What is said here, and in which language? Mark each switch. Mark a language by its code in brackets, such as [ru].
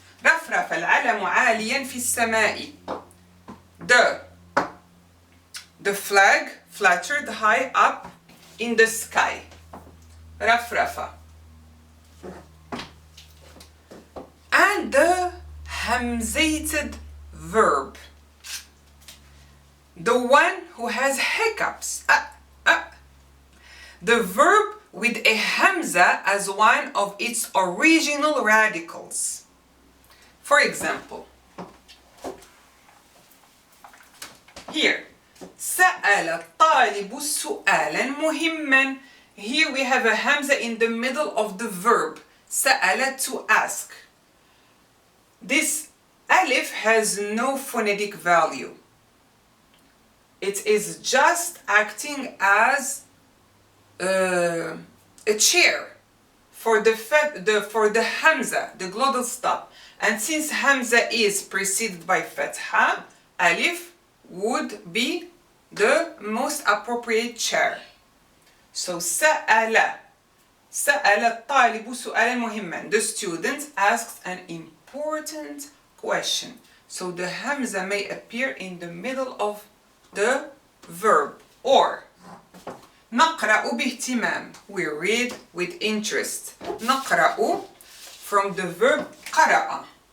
[ar] رفرف العلم عاليا في السماء. [en] The flag fluttered high up in the sky. [ar] رفرفة. [en] And the hamzated verb. The one who has hiccups. The verb with a hamza as one of its original radicals. For example, here, [ar] سأل الطالب سؤالا مهما. [en] Here we have a hamza in the middle of the verb. سأل, to ask. This alif has no phonetic value. It is just acting as a chair for the hamza, the glottal stop. And since hamza is preceded by fatha, alif would be the most appropriate chair. [ar] So سأل الطالب سؤالا مهما. [en] The student asks an important question. So the hamza may appear in the middle of the verb. Or [ar] نقرأ باهتمام, [en] we read with interest. نقرأ, from the verb قرأ.